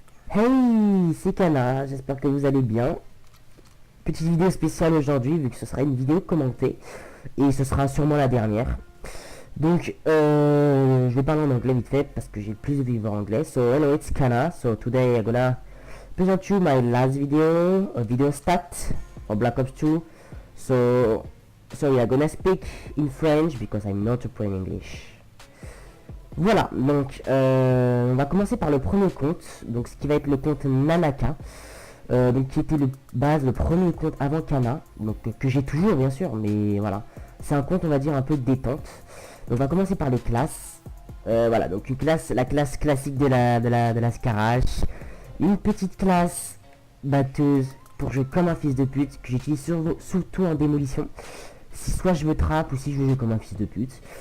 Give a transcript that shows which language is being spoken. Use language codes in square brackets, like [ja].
[fr] Hey, c'est Kana, j'espère que vous allez bien. Petite vidéo spéciale aujourd'hui, vu que ce sera une vidéo commentée, et ce sera sûrement la dernière. Donc, je vais parler en anglais vite fait, parce que j'ai plus de vivre en anglais. [en] So, hello, it's Kana. So, today I'm gonna present you my last video, a video stat of Black Ops 2. So I'm gonna speak in French, because I'm not a pro in English. [fr] Voilà, donc on va commencer par le premier compte, donc ce qui va être le compte Nanaka, donc qui était le premier compte avant Kana, donc que j'ai toujours bien sûr, mais voilà, c'est un compte on va dire un peu détente. Donc on va commencer par les classes, voilà, donc la classe classique de la Scarache, une petite classe batteuse pour jouer comme un fils de pute, que j'utilise surtout en démolition, si soit je me trappe ou si je joue comme un fils de pute.